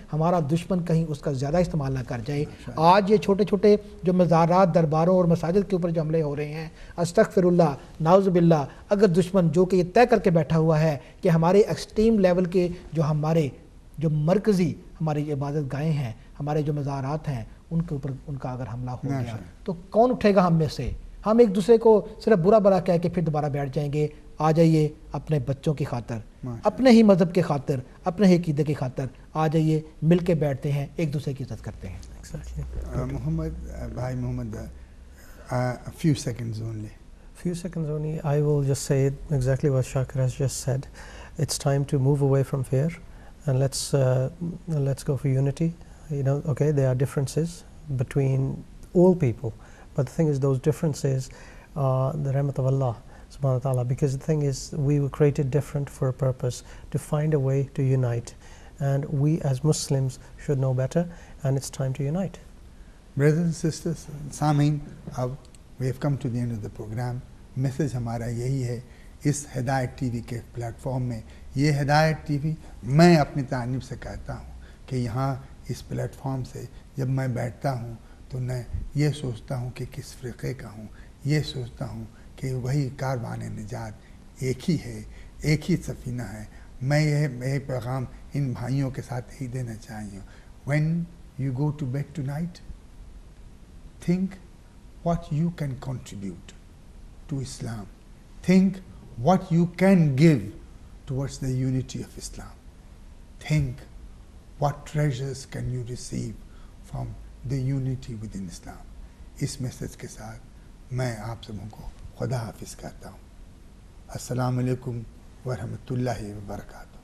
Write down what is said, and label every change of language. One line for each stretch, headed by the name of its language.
Urdu: ہمارا دشمن کہیں اس کا زیادہ استعمال نہ کر جائے. آج یہ چھوٹے چھوٹے جو مزارات، درباروں اور مساجد کے اوپر جو حملے ہو رہے ہیں، استغفر اللہ، نعوذ باللہ، اگر دشمن جو کہ یہ طے کر کے بیٹھا ہوا ہے کہ ہمارے ایکسٹریم لیول کے جو مرکزی ہماری عبادت گاہیں ہیں، ہمارے جو مزارات ہیں، ان کے اوپر ان کا اگر حملہ ہو گیا تو کون اٹھے گا ہم میں سے؟ ہم ایک دوسرے کو صرف برا برا کہہ کے پھر دوبارہ بیٹھ جائیں گے. آ جائیے اپنے بچوں کی خاطر، اپنے ہی مذہب کی خاطر، اپنے ہی عقیدے کی خاطر آ جائیے، مل کے بیٹھتے ہیں، ایک دوسرے کی عزت کرتے ہیں.
English: بھائی Muhammad few seconds only. Few seconds only. I will just say exactly what Shakir has just said. It's time to move away from fear and let's go for unity. Okay, there are differences between all people, but the thing is, those differences are the rahmat of Allah subhanahu wa ta'ala, because the thing is, we were created different for a purpose, to find a way to unite, and we as Muslims should know better, and it's time to unite. Brothers and sisters,
Urdu: سامعین، اب
English: we have come to the end of the program.
Urdu: Message ہمارا یہی ہے اس ہدایت T V کے plate form میں. یہ ہدایت ٹی وی میں اپنی جانب سے کہتا ہوں کہ یہاں اس پلیٹ فارم سے جب میں بیٹھتا ہوں تو میں یہ سوچتا ہوں کہ کس فرقے کا ہوں، یہ سوچتا ہوں کہ وہی کاروان نجات ایک ہی ہے، ایک ہی سفینہ ہے. میں یہ پیغام ان بھائیوں کے ساتھ ہی دینا چاہیے.
English: when you go to bed tonight, think what you can contribute to Islam. Think what you can give towards the unity of Islam. Think what treasures can you receive from the unity within Islam.
Urdu: اس message کے ساتھ میں آپ سبوں کو خدا حافظ کہتا ہوں. السلام علیکم ورحمۃ اللہ وبرکاتہ.